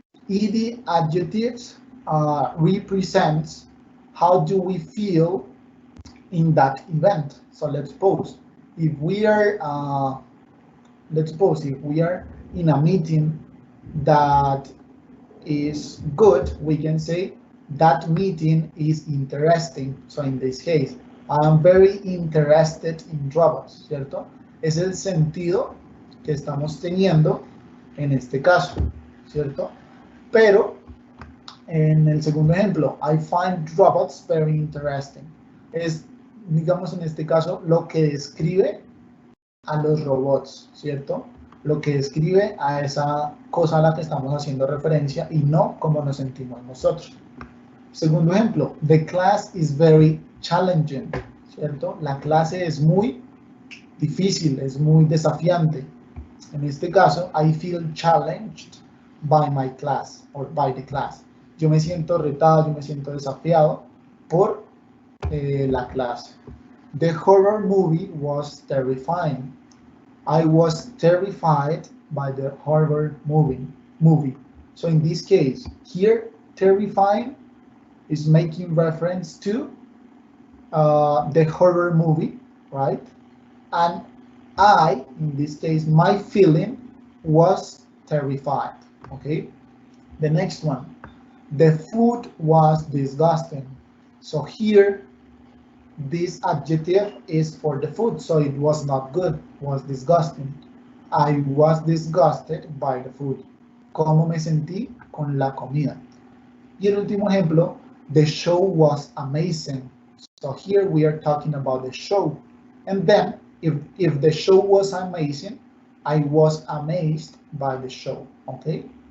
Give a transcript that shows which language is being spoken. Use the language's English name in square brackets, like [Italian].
[English] Ed adjectives represents how do we feel in that event. So let's suppose if we are in a meeting that is good, we can say that meeting is interesting. So in this case, I am very interested in robots, ¿cierto? [Spanish] Es el sentido que estamos teniendo en este caso, ¿cierto? Pero en el segundo ejemplo, [English] I find robots very interesting. [Spanish] Es, digamos en este caso, lo que describe a los robots, ¿cierto? Lo que describe a esa cosa a la que estamos haciendo referencia y no cómo nos sentimos nosotros. Segundo ejemplo, [English] the class is very challenging, ¿cierto? [Spanish] La clase es muy difícil, es muy desafiante. En este caso, [English] I feel challenged by my class or by the class. [Spanish] Yo me siento retado, yo me siento desafiado por la clase. [English] The horror movie was terrifying. I was terrified by the horror movie. So in this case, here, terrifying is making reference to the horror movie, right? And I, in this case, my feeling was terrified, okay? The next one, the food was disgusting. So here, this adjective is for the food, so it was not good, was disgusting. I was disgusted by the food. [Spanish] ¿Cómo me sentí con la comida? Y el último ejemplo, [English] the show was amazing. So here we are talking about the show. And then, if the show was amazing, I was amazed by the show, okay?